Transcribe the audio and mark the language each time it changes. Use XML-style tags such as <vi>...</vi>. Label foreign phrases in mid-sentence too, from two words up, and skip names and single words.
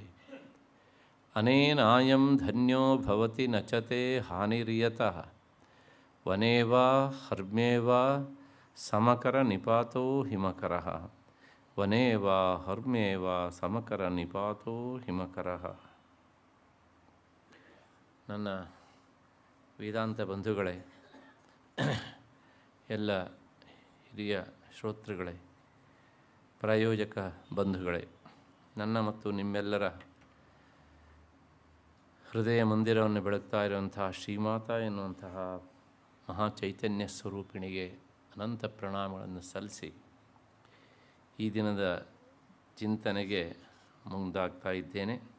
<sa>ಅನೇನಾಯಂ ಧನ್ಯೋ ಭವತಿ ನಚತೆ ಹಾನಿರ್ಯತಃ ವನೇವಾ ಹರ್ಮ್ಯೇವಾ ಸಮಕರ ನಿಪಾತೋ ಹಿಮಕರಃ. ವನೇವಾ ಹರ್ಮ್ಯೇವಾ ಸಮಕರ ನಿಪಾತೋ ಹಿಮಕರಃ.</sa> <kn>ನನ್ನ ವೇದಾಂತ ಬಂಧುಗಳೇ, ಎಲ್ಲ ಹಿರಿಯ ಶ್ರೋತೃಗಳೇ, ಪ್ರಾಯೋಜಕ ಬಂಧುಗಳೇ, ನನ್ನ ಮತ್ತು ನಿಮ್ಮೆಲ್ಲರ ಹೃದಯ ಮಂದಿರವನ್ನು ಬೆಳಗ್ತಾ ಇರುವಂತಹ ಶ್ರೀಮಾತಾ ಎನ್ನುವಂತಹ ಮಹಾಚೈತನ್ಯ ಸ್ವರೂಪಿಣಿಗೆ ಅನಂತ ಪ್ರಣಾಮಗಳನ್ನು ಸಲ್ಲಿಸಿ ಈ ದಿನದ ಚಿಂತನೆಗೆ ಮುಂದಾಗ್ತಾ ಇದ್ದೇನೆ.</kn>